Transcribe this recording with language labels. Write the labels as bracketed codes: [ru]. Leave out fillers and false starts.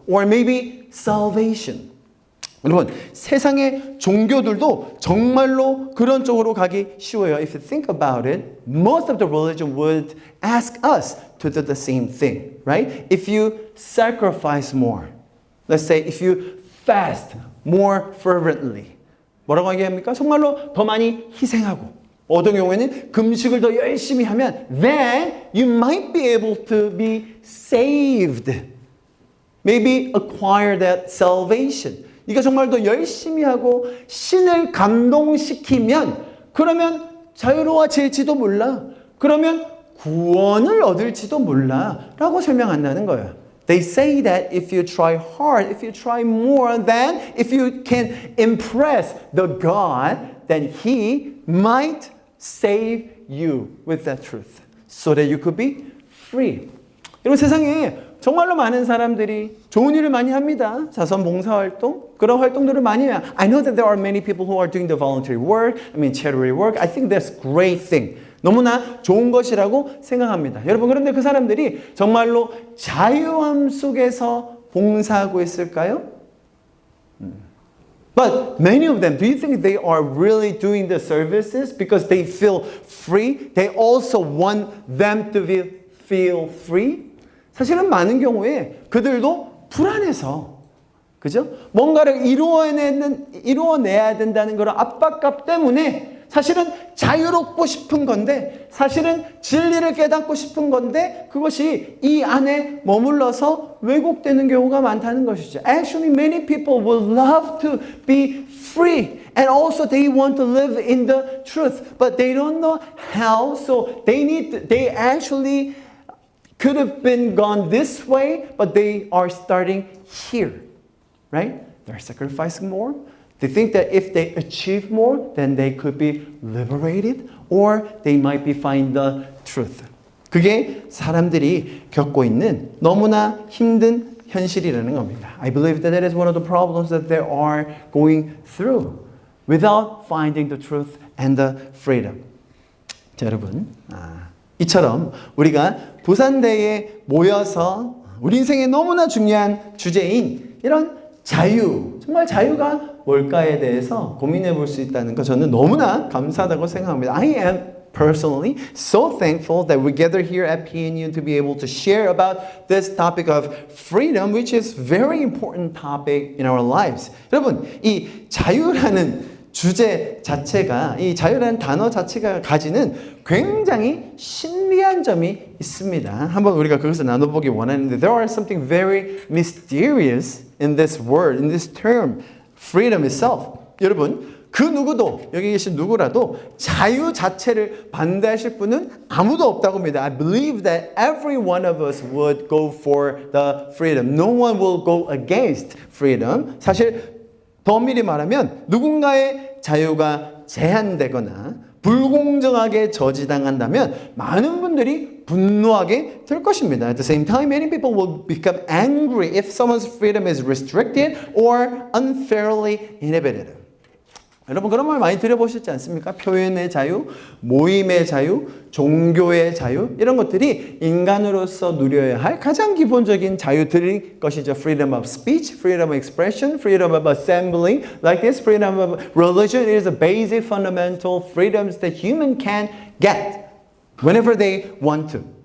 [en] Or maybe salvation. [ko] 여러분, 세상의 종교들도 정말로 그런 쪽으로 가기 쉬워요. [en] If you think about it, most of the religion would ask us to do the same thing, right? If you sacrifice more, let's say if you fast more fervently, [ko] 뭐라고 얘기합니까? 정말로 더 많이 희생하고 어떤 경우에는 금식을 더 열심히 하면 [en] then you might be able to be saved. Maybe acquire that salvation. [ko] 네가 정말 더 열심히 하고 신을 감동시키면 그러면 자유로워질지도 몰라. 그러면 구원을 얻을지도 몰라 라고 설명한다는 거예요. [en] They say that if you try hard, if you try more, then if you can impress the God, then He might save you with that truth so that you could be free. [ko] 여러분 세상에 정말로 많은 사람들이 좋은 일을 많이 합니다. 자선 봉사활동, 그런 활동들을 많이 해요. [en] I know that there are many people who are doing the voluntary work, charity work. I think that's a great thing. [ko] 너무나 좋은 것이라고 생각합니다. 여러분 그런데 그 사람들이 정말로 자유함 속에서 봉사하고 있을까요? [en] But many of them, do you think they are really doing the services because they feel free? They also want them to feel free? [ko] 사실은 많은 경우에 그들도 불안해서, 그죠? 뭔가를 이루어내야 된다는 그런 압박감 때문에 사실은 자유롭고 싶은 건데, 사실은 진리를 깨닫고 싶은 건데, 그것이 이 안에 머물러서 왜곡되는 경우가 많다는 것이죠. [en] Actually, many people would love to be free. And also they want to live in the truth. But they don't know how. So they actually could have been gone this way, but they are starting here. Right? They're sacrificing more. They think that if they achieve more, then they could be liberated or they might be find the truth. [ko] 그게 사람들이 겪고 있는 너무나 힘든 현실이라는 겁니다. [en] I believe that that is one of the problems that they are going through without finding the truth and the freedom. [ko] 자, 여러분, 이처럼 우리가 부산대에 모여서 우리 인생에 너무나 중요한 주제인 이런 자유, 정말 자유가 뭘까에 대해서 고민해 볼 수 있다는 거 저는 너무나 감사하다고 생각합니다. [en] I am personally so thankful that we gather here at PNU to be able to share about this topic of freedom, which is very important topic in our lives. [ko] 여러분, 이 자유라는 주제 자체가 이 자유라는 단어 자체가 가지는 굉장히 신비한 점이 있습니다. 한번 우리가 그것을 나눠보기 원하는데 [en] there are something very mysterious in this word, in this term, freedom itself. [ko] 여러분 그 누구도 여기 계신 누구라도 자유 자체를 반대하실 분은 아무도 없다고 합니다. [en] I believe that every one of us would go for the freedom. No one will go against freedom. [ko] 사실 더 엄밀히 말하면 누군가의 자유가 제한되거나 불공정하게 저지당한다면 많은 분들이 분노하게 될 것입니다. [en] At the same time, many people will become angry if someone's freedom is restricted or unfairly inhibited. [ko] 여러분 그런 말 많이 들어보셨지 않습니까? 표현의 자유, 모임의 자유, 종교의 자유 이런 것들이 인간으로서 누려야 할 가장 기본적인 자유들일 것이죠. [en] Freedom of speech, freedom of expression, freedom of assembly, like this, freedom of religion is the basic fundamental freedoms that human can get whenever they want to.